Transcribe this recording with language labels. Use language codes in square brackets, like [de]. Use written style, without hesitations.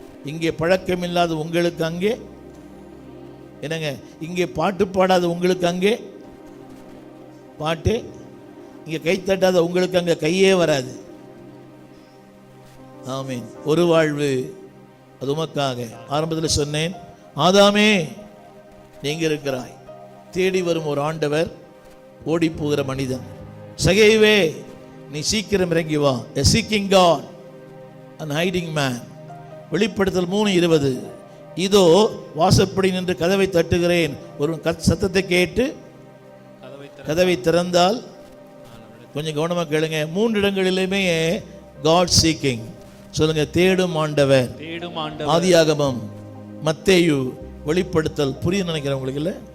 [ta] இங்கே பழக்கம் இல்லாத உங்களுக்கு அங்கே என்னங்க, இங்கே பாட்டு பாடாத உங்களுக்கு அங்கே பாட்டு, இங்கே கை தட்டாத உங்களுக்கு அங்கே கையே வராது. ஆமீன். ஒரு வாழ்வு அது உமக்காக. ஆரம்பத்தில் சொன்னேன், ஆதாமே நீங்க இருக்கிறாய், தேடி வரும் ஒரு ஆண்டவர், ஓடி போகிற மனிதன். சகேவே நீ சீக்கிரம் இறங்கி வா. [en] A seeking God, an hiding man. [ta] வெளிப்படுத்தல் 3:20. இதோ வாசப்படி நின்று கதவை தட்டுகிறேன், ஒரு சத்தத்தை கேட்டு கதவை திறந்தால், கொஞ்சம் கவனமாக கேளுங்க, 3 இடங்களிலுமே காட் சீக்கிங். சொல்லுங்க, தேடும் ஆண்டவர். ஆதியாகமம், மத்தேயு, வெளிப்படுத்தல். புரியும் நினைக்கிறேன் உங்களுக்கு இல்லை?